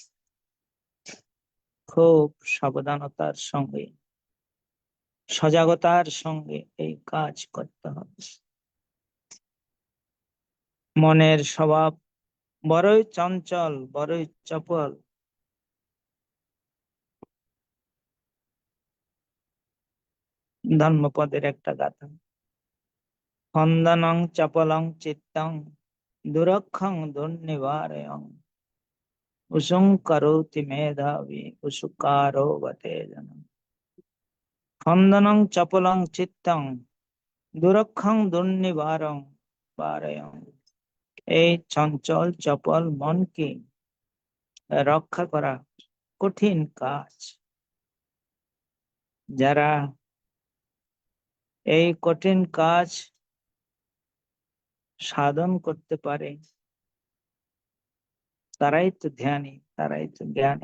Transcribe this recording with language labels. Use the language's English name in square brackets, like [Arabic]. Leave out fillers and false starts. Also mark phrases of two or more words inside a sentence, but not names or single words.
[Bangla] খুব সাবধানতার সঙ্গে সজাগতার সঙ্গে এই কাজ করতে হবে। মনের স্বভাব বড়ই চঞ্চল, বড়ই চপল। ধর্মপদের একটা গাথা, [Pali] খন্দনং চপলং চিত্তং দুরক্ষং দুর্নিবারয়ং উসুং করোতি মেধাবী উসুকারো বতেজনম। খন্দনং চপলং চিত্তং দুরক্ষং দুর্নিবারং বারয়ং। [Bangla] এই চঞ্চল চপল মনকে রক্ষা করা কঠিন কাজ। যারা এই কঠিন কাজ সাধন করতে পারে তারাই তো ধ্যানী, তারাই তো জ্ঞানী।